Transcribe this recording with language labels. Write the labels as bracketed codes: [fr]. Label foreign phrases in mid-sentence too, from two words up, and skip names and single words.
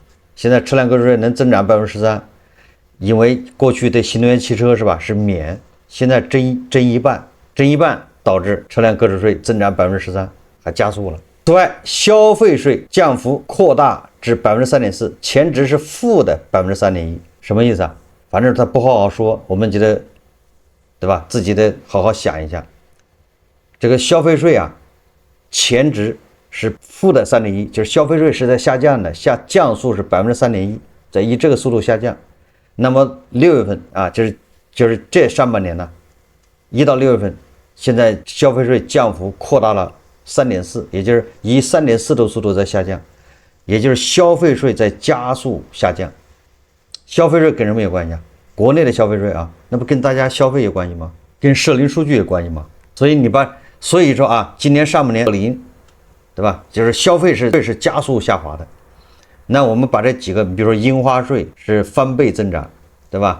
[zh] 現在車輛購置稅能增長13%，因為過去對新能源汽車是吧是免，現在徵一半導致車輛購置稅增長13%，還加速了。此外，消費稅降幅擴大至3.4%，前值是負的3.1%，什麼意思啊？反正他不好好說，我們覺得，對吧？自己得好好想一下。這個消費稅啊，前值是負的3.1%，就是消費稅是在下降的，降速是3.1%，在以這個速度下降。那麼6月份啊，就是這上半年呢，1到6月份，現在消費稅降幅擴大了3.4%，也就是以3.4%的速度在下降，也就是消費稅在加速下降。消費稅跟什麼有關係啊？國內的消費稅啊，那不跟大家消費有關係嗎？跟社零數據有關係嗎？所以說啊，今年上半年對吧？就是消費是加速下滑的。那我們把這幾個，比如說印花稅是翻倍增長，對吧？